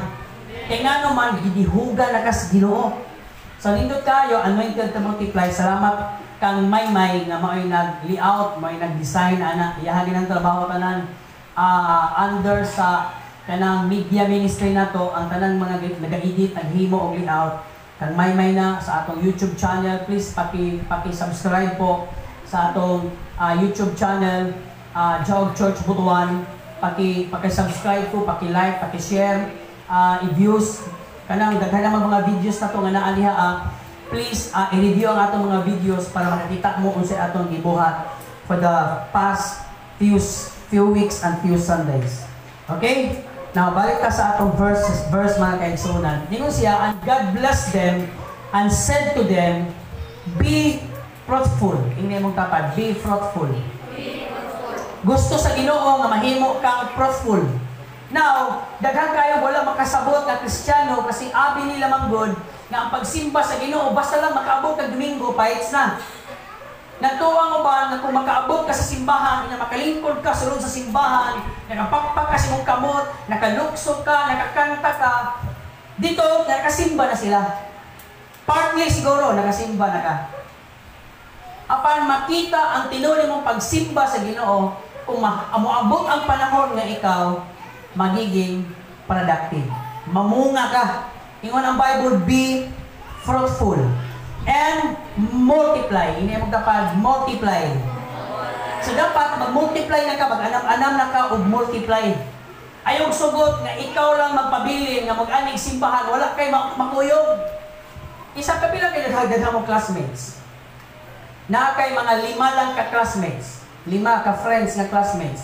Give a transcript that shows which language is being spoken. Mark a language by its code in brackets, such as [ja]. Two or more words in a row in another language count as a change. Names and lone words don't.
[ceb] Kaya nga naman, gidihuga na ka sa Ginoo. So, nindot kayo, [en] anointed to multiply. [ceb] Salamat kang Maymay na mao'y nag-layout, mao'y nag-design, ana, iyahagin ang trabaho tanan. Under sa kanang media ministry na to, ang tanang mga nag-edit, naghimo og layout, kang Maymay na sa atong YouTube channel, please paki-subscribe po sa atong YouTube channel, Jog Church Butuan, paki-subscribe po, paki-like, paki-share, i-views, kanang daghan ng mga videos na to nga naa diha, please i-review ang atong mga videos para makakita mo kung sa atong gibuhat [en] for the past few weeks and few Sundays. [ceb] Okay? Now, balik ka sa atong verse mga kaigsunan. Ningon siya, [en] and God blessed them and said to them, be fruitful. [ceb] Hindi mong tapad, [en] be fruitful. [ceb] Gusto sa Ginoo nga mahimo kang fruitful. Now, daghan kayo wala makasabot na Kristiyano kasi abi nila manggod nga ang pagsimba sa Ginoo basta lang makaabot kag Domingo, paits na. Natuwa mo ba na kung makaabot ka sa simbahan, na makalingkod ka sulod sa simbahan, nakapakpak ka sa mong kamot, nakaluksok ka, nakakanta ka, dito, nakasimba na sila. Partly siguro, nakasimba na ka. Apan makita ang tinuli mong pagsimba sa Ginoo, kung amuabot ang panahon nga ikaw, magiging productive. Mamunga ka. Ingon ang Bible, [en] be fruitful and multiply. [ceb] Ini mo dapat multiply. So dapat mag-multiply na ka, mag-anam-anam na ka o multiply. Ayong sugot nga ikaw lang magpabilin nga mag-anig simbahan, wala kay makuyog. Isa ka bilang kayo nagdagdag mo classmates. Na kay mga 5 lang ka classmates. 5 ka friends na classmates.